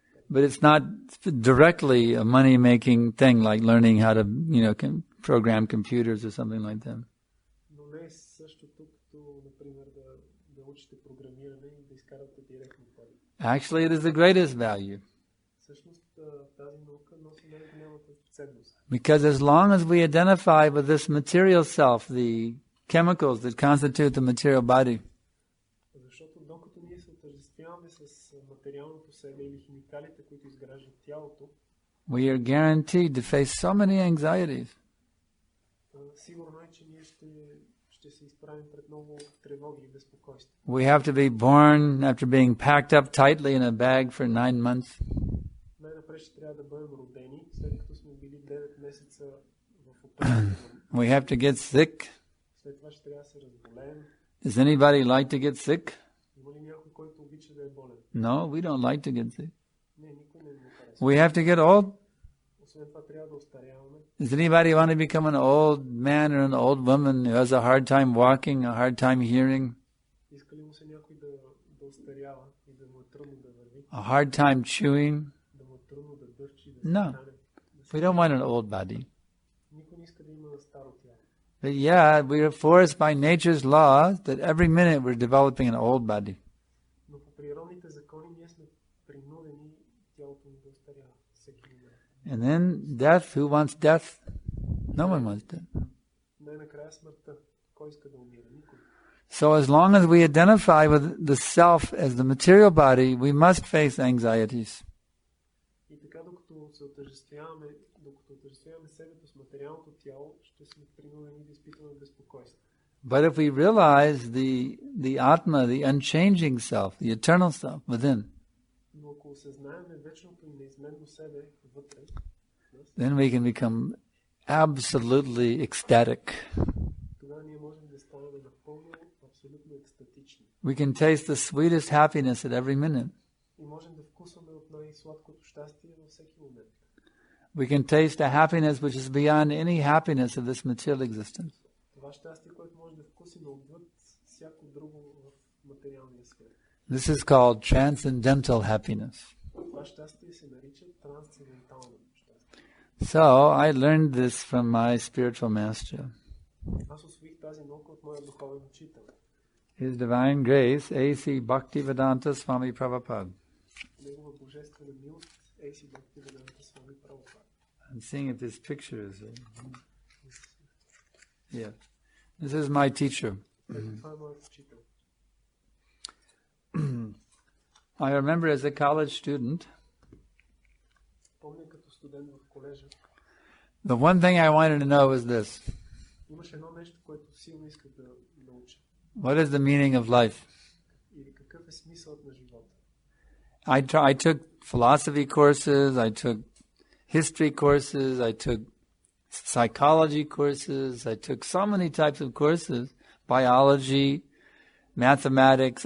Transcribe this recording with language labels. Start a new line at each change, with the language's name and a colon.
English: But it's not directly a money-making thing like learning how to, program computers or something like that.
Bulgarian: Но не е същото като, например, да учите програмиране и да изкарате директно пари.
English: Actually, it is the greatest value.
Bulgarian: Всъщност тази наука носи най-голямата ценност.
English: Because as long as we identify with this material self, the chemicals that constitute the material body,
Bulgarian: защото докато ние се отъждествяваме с материалното себе или химикалите, които изграждат тялото,
English: we are guaranteed to face so many anxieties.
Bulgarian: Сигурно е, че ние ще се изправим пред много тревоги и безпокойство.
English: We have to be born after being packed up tightly in a bag for 9 months.
Bulgarian: Най-напред ще трябва да бъдем родени, след като сме били 9 месеца в определено.
English: We have to get sick.
Bulgarian: След това ще трябва да се разболеем.
English: Does anybody like to get sick?
Bulgarian: Има ли някой, който обича да е болен?
English: No, we don't like to get sick.
Bulgarian: Не, никой не го харесва.
English: We have to get old.
Bulgarian: Освен това трябва да остаряваме.
English: Does anybody want to become an old man or an old woman who has a hard time walking, a hard time hearing,
Bulgarian: Иска ли му се някой да остарява и да му е трудно да върви?
English: a hard time chewing,
Bulgarian: Да му е трудно да дъвчи, да
English: No. We don't want an old body.
Bulgarian: Никой не иска да има старо тяло.
English: But yeah, we are forced by nature's law that every minute we're developing an old body.
Bulgarian: Но по природните закони ние сме принудени тялото ни да остарява всеки момент.
English: And then death, who wants death? No one wants death.
Bulgarian: Най-накрая смъртта. Кой иска да умира? Никой.
English: So as long as we identify with the self as the material body, we must face anxieties.
Bulgarian: И така, докато отъждествяваме себето с материалното тяло, ще сме принудени да изпитваме безпокойство.
English: But if we realize the Atma, the unchanging self, the eternal self within,
Bulgarian: Но ако осъзнаем вечното и неизменно себе вътре,
English: then we can become absolutely ecstatic.
Bulgarian: тогава ние можем да станем напълно, абсолютно екстатични.
English: We can taste the sweetest happiness at every minute.
Bulgarian: И можем да вкусваме от най-сладкото щастие във всеки момент.
English: We can taste a happiness which is beyond any happiness of this material existence.
Bulgarian: Това щастие, което може да вкусим отвъд всяко друго в материалния свят.
English: This is called transcendental happiness.
Bulgarian: Това щастие се нарича трансцендентално щастие.
English: So I learned this from my spiritual master.
Bulgarian: Аз усвоих тази наука от моя духовен учител.
English: His Divine Grace, A.C. Bhaktivedanta Swami Prabhupada.
Bulgarian: Негова божествена милост, A.C. Bhaktivedanta Swami Prabhupada.
English: I'm seeing if this picture is there. Yeah. This is my teacher.
Bulgarian: Това е моят учител.
English: I remember as a college student,
Bulgarian: Помня като студент в колежа,
English: the one thing I wanted to know was this.
Bulgarian: имаше едно нещо, което силно исках да науча.
English: What is the meaning of life?
Bulgarian: Или какъв е смисълът на живота?
English: I took philosophy courses, I took history courses, I took psychology courses, I took so many types of courses, biology, mathematics.